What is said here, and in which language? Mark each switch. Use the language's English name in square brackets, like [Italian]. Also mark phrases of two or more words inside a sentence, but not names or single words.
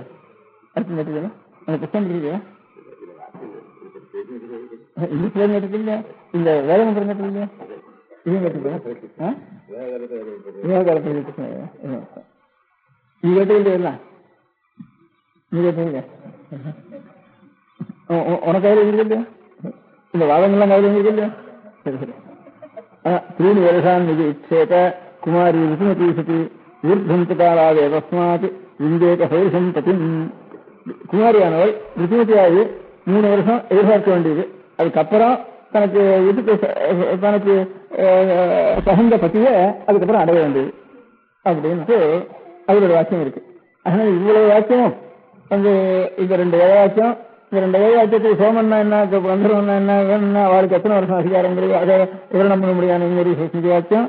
[Tamil] அர்த்தம் கேட்டிருக்கா? அந்த புத்தகம் இருக்கா? இந்த வேத மந்திரம் கேட்டிருக்கா? இவங்க நீ கேட்டீங்க இல்ல, நீ கேட்டீங்க உனக்கு கையில் இருக்கு இல்லையா, இந்த வாதங்கள்லாம் கையில் இருக்கு இல்லையா? சரி சரி. [Sanskrit] त्रीणि वर्षान् निरीक्षेत कुमारी ऋतुमती सती ऊर्ध्वन्तकालादे तस्मात् विन्देत सौरसं पतिम्. [Tamil] குமாரியானவள் ருத்துமதியாகி 3 வருஷம் எதிர்பார்க்க வேண்டியது. அதுக்கப்புறம் தனக்கு தனக்கு தகுந்த பத்திய அதுக்கப்புறம் அடைய வேண்டியது அப்படின்ட்டு அவரோட வாக்கியம் இருக்கு. அதனால இவ்வளவு வாக்கியம் வந்து இந்த 2 வேதவாக்கியம், இந்த 2 வேதவாக்கியத்துக்கு சோமன்னா என்ன, கந்தர்வன்னா என்ன, வேணும்னா அவளுக்கு எத்தனை வருஷம் அதிகாரங்கிறது அதை விவரணம் பண்ண முடியாது செஞ்ச வாக்கியம்.